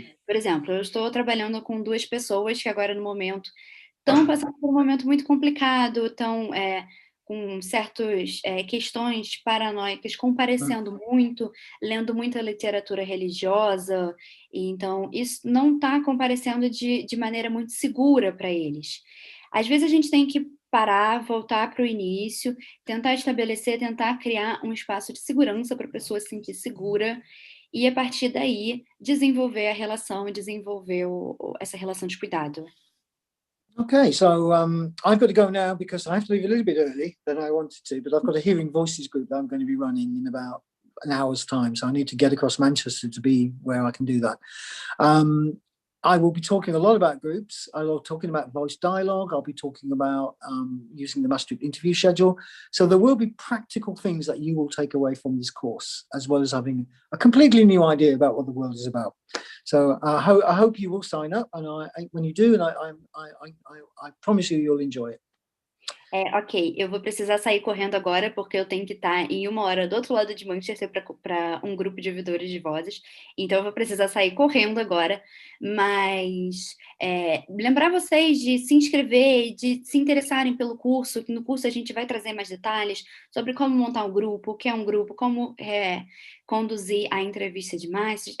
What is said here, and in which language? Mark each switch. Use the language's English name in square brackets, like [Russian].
[Portuguese] Por exemplo, eu estou trabalhando com duas pessoas que agora no momento estão passando por um momento muito complicado, estão com certas questões paranoicas, comparecendo muito, lendo muita literatura religiosa, e então isso não está comparecendo de maneira muito segura para eles. Às vezes a gente tem que parar, voltar para o início, tentar estabelecer, tentar criar um espaço de segurança para a pessoa se sentir segura, e a partir daí desenvolver a relação, desenvolver essa relação de cuidado. [English] Okay, so I've got to go now because I have to leave a little bit early than I wanted to, but I've got a hearing voices group that I'm going to be running in about an hour's time, so I need to get across Manchester to be where I can do that. I will be talking a lot about groups. I'll be talking about voice dialogue. I'll be talking about using the Maastricht interview schedule. So there will be practical things that you will take away from this course, as well as having a completely new idea about what the world is about. So I hope you will sign up, and when you do, and I promise you'll enjoy it. [Portuguese] Ok, eu vou precisar sair correndo agora, porque eu tenho que estar em 1 hora do outro lado de Manchester para um grupo de ouvidores de vozes, então eu vou precisar sair correndo agora, mas lembrar vocês de se inscrever, de se interessarem pelo curso, que no curso a gente vai trazer mais detalhes sobre como montar um grupo, o que é um grupo, como conduzir a entrevista de Maastricht.